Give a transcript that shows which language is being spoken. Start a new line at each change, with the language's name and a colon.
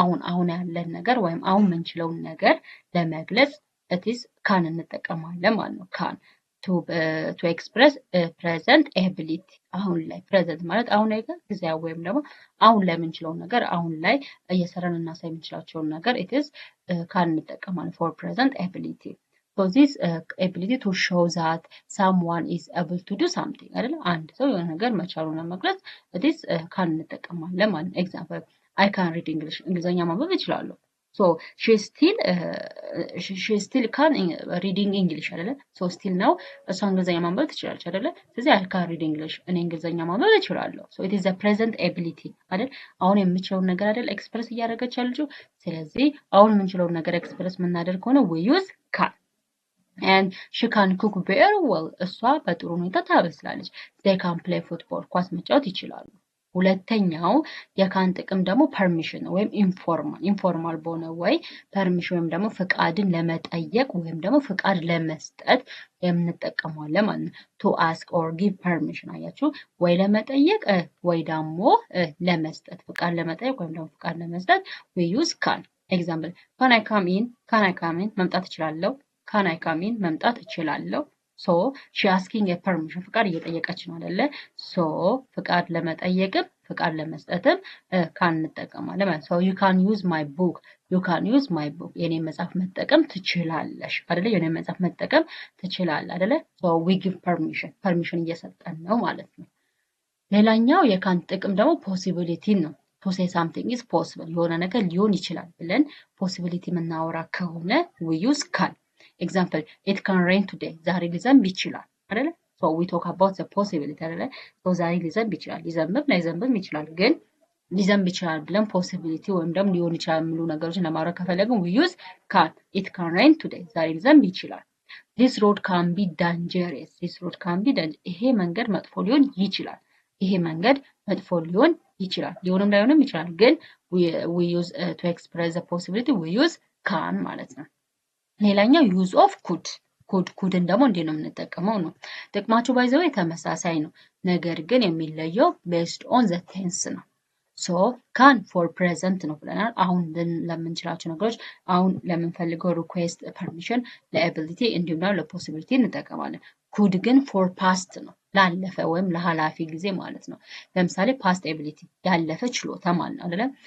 Amharic: አሁን ያለን ነገር ወይም አሁን የምንችለውን ነገር ለመግለጽ
English: it is can
Amharic: እንጠቀማለን ማለት ነው።
English: can to express present ability
Amharic: አሁን ላይ present ማለት አሁን ላይ ጊዜያዊ ወይም ደግሞ አሁን ላይ የምንችለውን ነገር አሁን ላይ እየሰራን እናሳይ የምንችላቸውን ነገር it is can እንጠቀማለን
English: for present ability. this ability to show that someone is able to do something አይደል?
Amharic: አንድ ሰው የሆነ ነገር መቻሉን ለመግለጽ
English: this can
Amharic: እንጠቀማለን ማለት ነው። ኤግዛምፕል
English: I can read English
Amharic: እንግሊዘኛ ማንበብ እችላለሁ።
English: she still can reading English
Amharic: አይደለ? still ነው እሷ እንግሊዘኛ ማንበብ ትችላለች አይደለ? ስለዚህ
English: I can read English
Amharic: እኔ እንግሊዘኛ ማንበብ እችላለሁ።
English: it is a present ability
Amharic: አይደል? አሁን የምችለውን ነገር አይደል ኤክስፕረስ እያደረገች ያለችው። ስለዚህ አሁን የምንችለውን ነገር ኤክስፕረስ የምናደርግ ከሆነ
English: we use can. and she can cook very well
Amharic: እሷ በጥሩ ሁኔታ ታበስላለች።
English: they can play football
Amharic: ኳስ መጫወት ይችላሉ። ሁለተኛው የካን ጥቅም ደግሞ ፐርሚሽን ወይም ኢንፎርማል በሆነ ወይ ፐርሚሽን ወይም ደግሞ ፍቃድን ለመጠየቅ ወይም ደግሞ ፍቃድ ለመስጠት የምንጠቀመዋለን ማለት ነው።
English: to ask or give permission
Amharic: አያችሁ ወይ ለመጠየቅ ወይ ደግሞ ለመስጠት ፍቃድ ለመጠየቅ ወይም ደግሞ ፍቃድ ለመስጠት
English: we use can. example can I come in
Amharic: መምጣት እችላለሁ።
English: can I come in መምጣት እችላለሁ። she asking a permission
Amharic: ፍቃድ እየጠየቀች ነው አይደለ? ፍቃድ ለመጠየቅም ፍቃድ ለመስጠትም ካን እንጠቀማለን ማለት ነው።
English: you can use my book
Amharic: የኔ መጽሐፍ መጠቀም ትችላለሽ አይደለ? የኔ መጽሐፍ መጠቀም ትችላለህ አይደለ?
English: we give permission
Amharic: እየሰጠን ነው ማለት ነው። ሌላኛው የካን ጥቅም ደግሞ ፖሲቢሊቲ ነው።
English: to say something is possible
Amharic: የሆነ ነገር ሊሆን ይችላል ብለን ፖሲቢሊቲ የምናወራ ከሆነ
English: we use can.
Amharic: ኤግዛምፕል
English: it can rain today
Amharic: ዛሬ ሊዘንብ ይችላል አይደለ?
English: So we talk about the possibility አይደለ?
Amharic: so ዛሬ ሊዘንብ ይችላል፣ ሊዘንብም ላይዘንብም ይችላል። ግን ሊዘንብ ይችላል ብለን possibility ወይም ደግሞ ሊሆን ይችላል የሚሉ ነገሮችን ለማድረግ ከፈለግን
English: we use can. it can rain today
Amharic: ዛሬ ሊዘንብ ይችላል።
English: this road can be dangerous. this road can be dangerous.
Amharic: ይሄ መንገድ መጥፎ ሊሆን ይችላል። ይሄ መንገድ መጥፎ ሊሆን ይችላል። ሊሆንም ላይሆንም ይችላል። ግን
English: we use to express the possibility we use can
Amharic: ማለት ነው። ሌላኛው
English: use of could.
Amharic: ኩድን ደግሞ እንዴት ነው የምንጠቀመው ነው። ጥቅማቸው ባይዘው ተመሳሳይ ነው። ነገር ግን የሚለየው
English: based on the tense
Amharic: ነው። ሶ ካን ፎር ፕሬዘንት ነው ብለናል። አሁን ለምንችላቸው ነገሮች አሁን ለምንፈልገው ሪኩዌስት ፐርሚሽን ለኤቢሊቲ እንዲሁም ደግሞ ለፖሲቢሊቲ እንጠቀማለን። ኩድ ግን ፎር ፓስት ነው ላለፈ ወይም ለኃላፊ ጊዜ ማለት ነው። ለምሳሌ ፓስት ኤቢሊቲ ያለፈ ችሎታ ማለት ነው አይደለ?